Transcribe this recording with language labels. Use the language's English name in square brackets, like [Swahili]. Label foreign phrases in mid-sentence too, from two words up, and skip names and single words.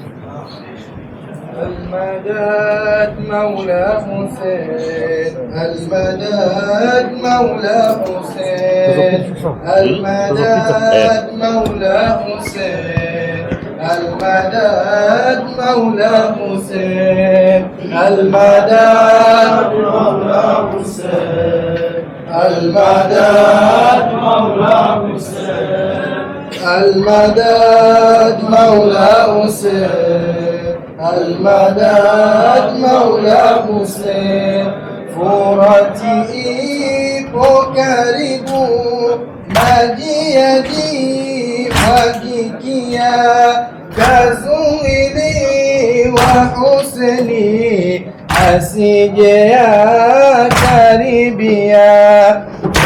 [Arabic] المدد مولى حسين، المدد مولى حسين، المدد مولى حسين، المدد مولى حسين، المدد مولى حسين، المدد مولى حسين، المدد مولى حسين، المدد مولى حسين. [Swahili] فراتي ipo karibu, maji yakimwagikia, kazuiliwa Huseni asije akaribia.